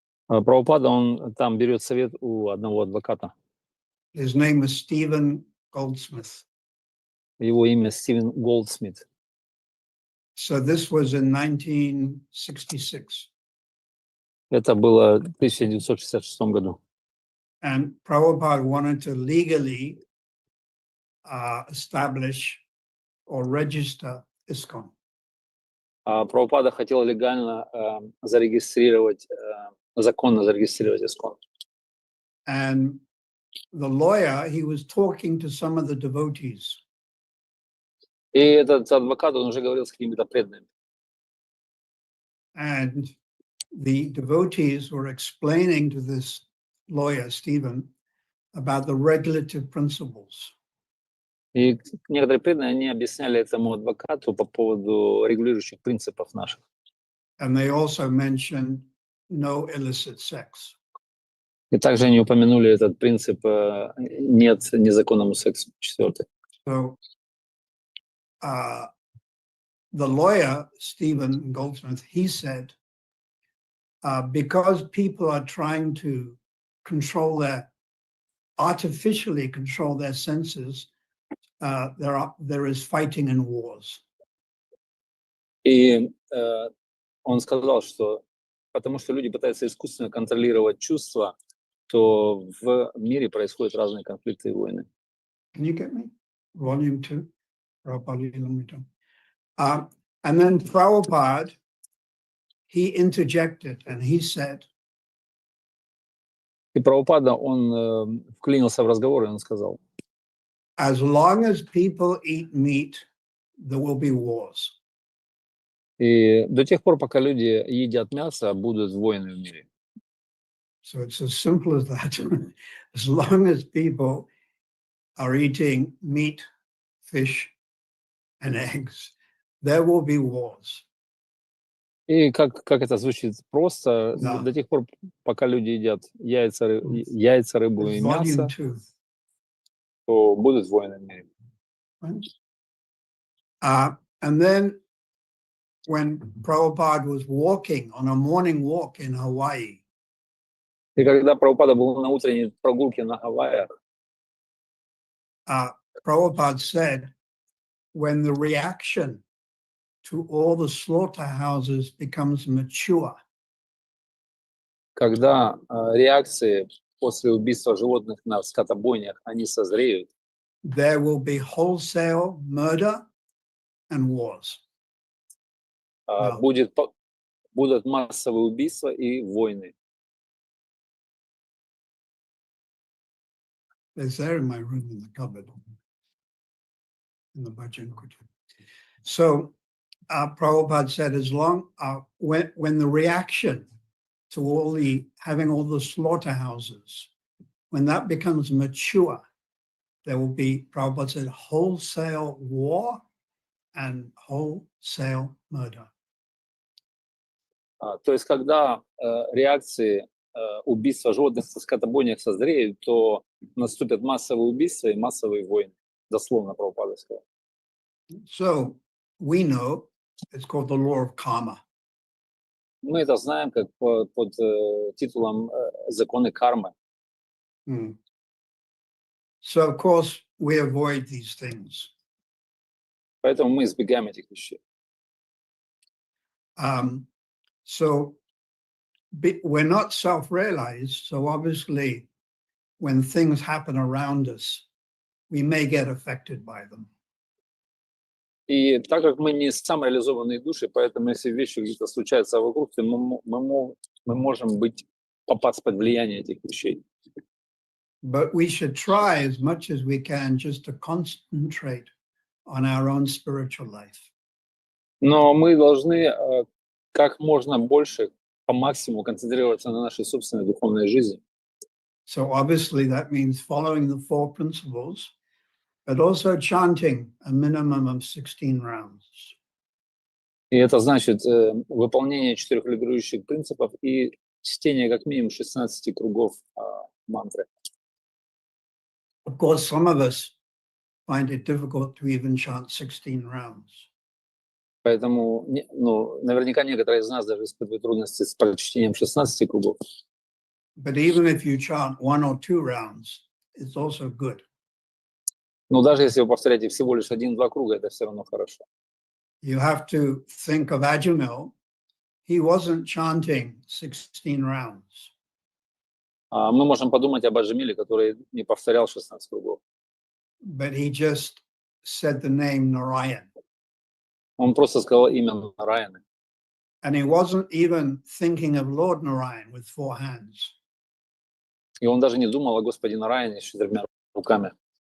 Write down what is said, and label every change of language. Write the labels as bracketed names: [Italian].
[Russian] Прабхупада, он там берет совет у одного адвоката. [English] His name was Stephen Goldsmith. [Russian] Его имя Стивен Голдсмит. [English] So this was in 1966. [Russian] Это было в 1966 году. [English] And Prabhupada wanted to legally establish or register ISKCON. [Russian] Прабхупада хотел легально зарегистрировать, законно зарегистрировать ISKCON. [English] And the lawyer, he was talking to some of the devotees. [Russian] И этот адвокат, он уже говорил с какими-то преданными. [English] And the devotees were explaining to this lawyer, Stephen, about the regulative principles. [Russian] И некоторые преданные, они объясняли этому адвокату по поводу регулирующих принципов наших. [English] And they also mentioned no illicit sex. [Russian] И также они упомянули этот принцип «нет незаконному сексу», четвертый. [English] So the lawyer, Stephen Goldsmith, he said, because people are trying to artificially control their senses, there is fighting and wars. [Russian] И он сказал, что потому что люди пытаются искусственно контролировать чувства, то в мире происходят разные конфликты и войны. [English] Can you get me? Volume 2. And then Prabhupada, he interjected and he said, [Russian] И Прабхупада, он вклинился в разговор, и он сказал: [English] as long as people eat meat, there will be wars. [Russian] И до тех пор, пока люди едят мясо, будут войны в мире. [English] So it's as simple as that. As long as people are eating meat, fish, and eggs, there will be wars. [Russian] И как это звучит просто, Да. до тех пор, пока люди едят яйца, рыбу и [English] It's [Russian] мясо, [English] volume 2. [Russian] то будут войны в мире. [English] And then when Prabhupada was walking on a morning walk in Hawaii, [Russian] И когда Прабхупада был на утренней прогулке на Гавайях, [English] Prabhupada said, when the reaction to all the slaughterhouses becomes mature, [Russian] когда реакции после убийства животных на скотобойнях, они созреют, [English] there will be wholesale murder and wars. [Russian] будут массовые убийства и войны. [English] It's there in my room in the cupboard, in the bhajan kutir. So Prabhupada said, as long when the reaction to having all the slaughterhouses, when that becomes mature, there will be, Prabhupada said, wholesale war and wholesale murder. [Russian] То есть, когда реакции убийства животных в скотобойнях созреют, то наступят массовые убийства и массовые войны. Дословно Прабхупада сказал. [English] So we know it's called the law of karma. [Russian] Мы это знаем как под титулом «Законы кармы». [English] So of course we avoid these things. [Russian] Поэтому мы избегаем этих вещей. [English] So we're not self-realized, so obviously when things happen around us, we may get affected by them. [Russian] И так как мы не самореализованные души, поэтому если вещи где-то случаются вокруг, то мы можем попасть под влияние этих вещей. [English] But we should try as much as we can just to concentrate on our own spiritual life. [Russian] Но мы должны как можно больше, по максимуму концентрироваться на нашей собственной духовной жизни. [English] So obviously that means following the four principles, but also chanting a minimum of 16 rounds. [Russian] И это значит выполнение 4 регулирующих принципов и чтение как минимум 16 кругов мантры. [English] Of course, some of us find it difficult to even chant 16 rounds. [Russian] Поэтому, наверняка некоторые из нас даже испытывают трудности с прочтением 16 кругов. [English] But even if you chant 1 or 2 rounds, it's also good. [Russian] Но даже если вы повторяете всего лишь 1-2 круга, это все равно хорошо. [English] You have to think of Ajamil. He wasn't chanting 16 rounds. [Russian] Мы можем подумать об Аджамиле, который не повторял 16 кругов. [English] But he just said the name Narayan. [Russian] Он просто сказал имя Нараяны. [English] And he wasn't even thinking of Lord Narayan with 4 hands. [Russian] И он даже не думал о Господе Нараяне с 4 руками.